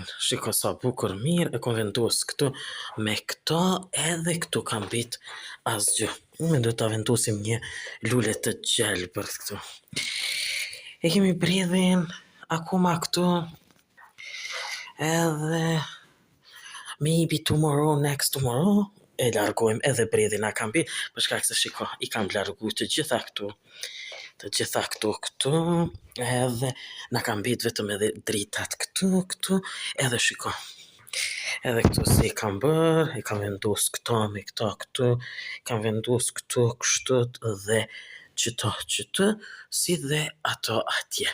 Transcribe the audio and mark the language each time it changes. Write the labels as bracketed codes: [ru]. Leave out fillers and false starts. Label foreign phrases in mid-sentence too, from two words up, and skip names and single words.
[sq] Shiko sa bukur mirë, e kom vendos këtu me këto, edhe këtu kam bit asgjë. Unë do ta vendosim një lule të gjelbërt këtu. E kemi bredhin akoma këtu, edhe [en] maybe tomorrow, next tomorrow, [sq] e largojmë edhe bredhin a kam bit, për shkak se shiko, i kam largu të gjitha këtu, edhe na kam bit vetëm edhe dritat këtu, edhe shiko. Edhe këtu si kam bërë, i kam vendos këto me këta këtu, kam vendos këtu kështët dhe qëto, si dhe ato atje.